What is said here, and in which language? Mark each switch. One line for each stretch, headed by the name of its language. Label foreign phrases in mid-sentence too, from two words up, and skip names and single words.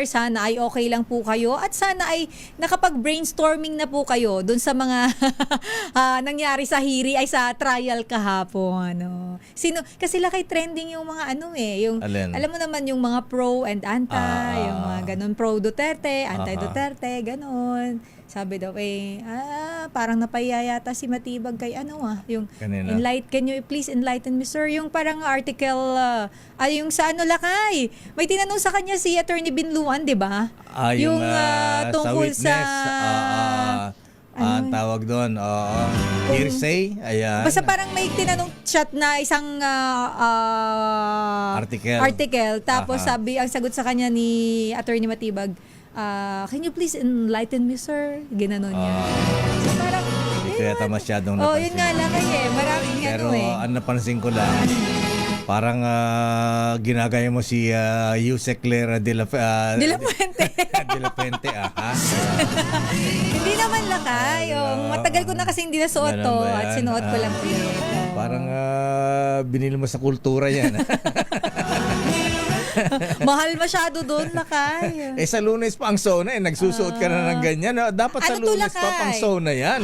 Filipino: Sana ay okay lang po kayo. At sana ay nakapag-brainstorming na po kayo dun sa mga nangyari sa sa trial kahapon. Kasi Lakay, trending yung mga yung, alam mo naman yung mga
English: pro and anti,
Filipino: yung mga ganun, pro Duterte, anti Duterte, ganun. Sabi daw parang napaya yata si Matibag kay yung kanina.
English: can you please enlighten me, sir?
Filipino: Yung parang article yung sa Lakay. May tinanong sa kanya si Attorney Binluan, 'di ba? Yung tungkol sa witness, ang tawag doon, hearsay, ayan. Basta parang may tinanong chat na isang article. Tapos ang sagot sa kanya ni Attorney Matibag,
English: can you please enlighten me,
Filipino: sir? Ginanon niya. So parang, hindi kaya masyadong napansin. yun nga lang maraming pero ang napansin ko lang, parang ginagaya mo si Yusek Clara de la Puente. de la Puente, Hindi naman, Lakay. Matagal ko na kasi hindi nasuot to at sinuot ko lang ulit. Parang binili mo sa kultura yan. Mahal masyado doon, Lakay. Sa Lunes pa ang SONA, nagsusuot ka na ng ganyan. Dapat sa Lunes pa pang SONA yan.